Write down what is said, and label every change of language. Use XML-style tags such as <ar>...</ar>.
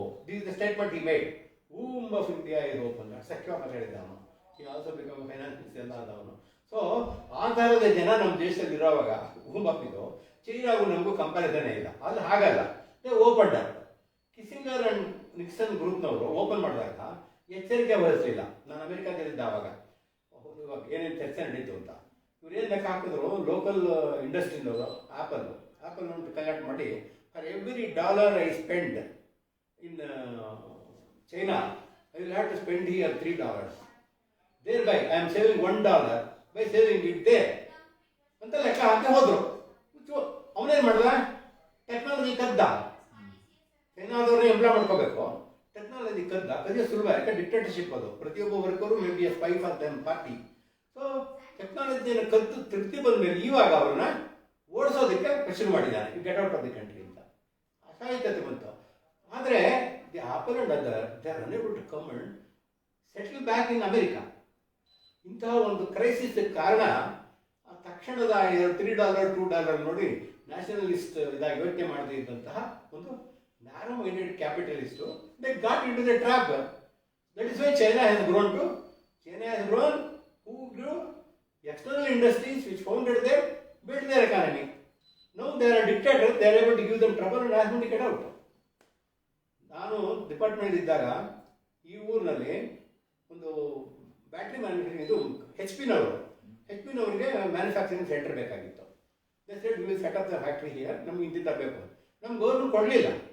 <en>This is the statement he made. Womb of India is open.</en> <kn>ಸಖ್ಯ ಮಾತಾಡಿದ್ದ ಅವನು.</kn> <en>He also become a finance minister</en> <kn>ಎಲ್ಲ ಆದವನು. So ಆ ಥರದ ಜನ ನಮ್ಮ ದೇಶದಲ್ಲಿ ಇರೋವಾಗ womb of ಇದು ಚೈನಾಗೂ ನಮಗೂ ಕಂಪ್ಯಾರಿಸನೇ ಇಲ್ಲ. ಅಲ್ಲಿ ಹಾಗಲ್ಲ, open up. ಕಿಸಿಂಗರ್ and Nixon ಗ್ರೂಪ್ನವರು open ಮಾಡಿದಾಗ ಎಚ್ಚರಿಕೆ ವಹಿಸಲಿಲ್ಲ. ನಾನು ಅಮೆರಿಕಾದಲ್ಲಿದ್ದ ಆವಾಗ ಇವಾಗ ಏನೇನು ಚರ್ಚೆ ನಡೀತು ಅಂತ. ಇವ್ರು ಏನು ಲೆಕ್ಕ ಹಾಕಿದ್ರು, ಲೋಕಲ್ ಇಂಡಸ್ಟ್ರಿನವರು ಆ್ಯಪಲ್ ಒಂದು ಕಲೆಕ್ಟ್ ಮಾಡಿ,</kn> <en>For every $1 I spend in China, I will have to spend here $3. Thereby I am saving $1 by saving it there</en> <kn>ಅಂತ ಲೆಕ್ಕ ಹಾಕಿ ಹೋದ್ರು. ಅವನೇನು ಮಾಡ್ದ? ಟೆಕ್ನಾಲಜಿ ಕದ್ದ. ಚೈನಾದವ್ರನ್ನ ಎಂಪ್ಲಾಯ್ ಮಾಡ್ಕೋಬೇಕು, ಟೆಕ್ನಾಲಜಿ ಕದಿಯೋ ಸುಲಭ. ಯಾಕೆ ಡಿಕ್ಟೇಟರ್ಶಿಪ್ ಅದು. ಪ್ರತಿಯೊಬ್ಬ worker</kn> <en>May be a spy for them party.</en> <kn>So ಟೆಕ್ನಾಲಜಿಯನ್ನು ಕದ್ದು ತೃಪ್ತಿ ಬಂದ ಮೇಲೆ ಇವಾಗ ಅವ್ರನ್ನ ಓಡಿಸೋದಕ್ಕೆ ಶುರು ಮಾಡಿದ್ದಾನೆ.</kn> <en>you get out of the country</en> <kn>ಅಂತ ಅಸಹಾಯಕತೆ ಬಂತು. ಆದರೆ</kn> <en>The Apple and other they are unable to come and settle back in America.</en> <kn>ಇಂತಹ ಒಂದು ಕ್ರೈಸಿಸ್ ಕಾರಣ ತಕ್ಷಣದ $3 $2 ನೋಡಿ ನ್ಯಾಷನಲಿಸ್ಟ್ ಇದಾಗಿ ಯೋಚನೆ ಮಾಡದೇ ಇದ್ದಂತಹ ಒಂದು narrow minded ಕ್ಯಾಪಿಟಲಿಸ್ಟು</kn> <en>They got into the trap. That is why China has grown who grew external industries which founded them, built their economy. Now they are a dictator, they are able to give them trouble and ask them to get out.</en> <kn>ನಾನು department ಇದ್ದಾಗ ಈ ಊರಿನಲ್ಲಿ ಒಂದು battery manufacturing ಇದು ಹೆಚ್.ಪಿ.ನವರಿಗೆ manufacturing centre ಬೇಕಾಗಿತ್ತು.</kn> <en>they said we will set up the factory here,</en> <kn>ನಮ್ಗೆ ಇಂತಿಂತ ಬೇಕು. ನಮ್ಗೆ ಗೌರ್ಮೆಂಟ್ ಕೊಡಲಿಲ್ಲ.</kn>